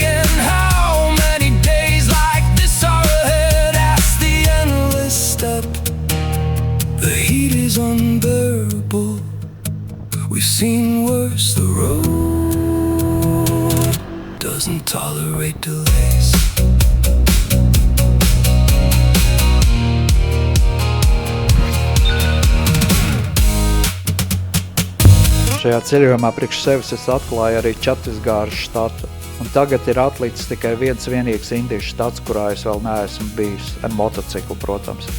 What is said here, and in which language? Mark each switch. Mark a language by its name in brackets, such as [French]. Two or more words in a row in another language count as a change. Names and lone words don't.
[English] And how many days like this are ahead? Ask the endless step. The heat is unbearable. We've seen worse. The road doesn't tolerate delays. [Latvian] Šajā ceļojumā priekš sevis es atklāju arī Čatisgāras štatu. Un tagad ir atlicis tikai viens vienīgs indiešu štats, kurā es vēl neesmu bijis, ar motociklu, protams.